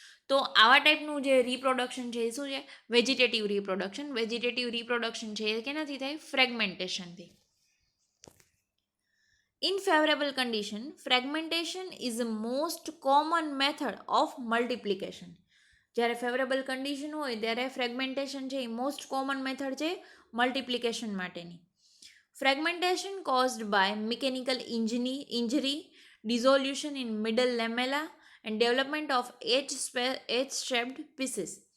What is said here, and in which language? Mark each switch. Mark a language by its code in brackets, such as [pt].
[gu] તો આવા ટાઈપનું જે રિપ્રોડક્શન છે એ શું છે, વેજીટેટિવ રિપ્રોડક્શન. વેજીટેટિવ રિપ્રોડક્શન છે એ કેનાથી થાય, ફ્રેગમેન્ટેશનથી. [en] In favorable condition, fragmentation is the most common method of multiplication. [gu] જ્યારે ફેવરેબલ કન્ડિશન હોય ત્યારે ફ્રેગમેન્ટેશન છે એ મોસ્ટ કોમન મેથડ છે મલ્ટિપ્લિકેશન માટેની. [en] Fragmentation caused by mechanical injury, dissolution in middle lamella and development of H-shaped pieces.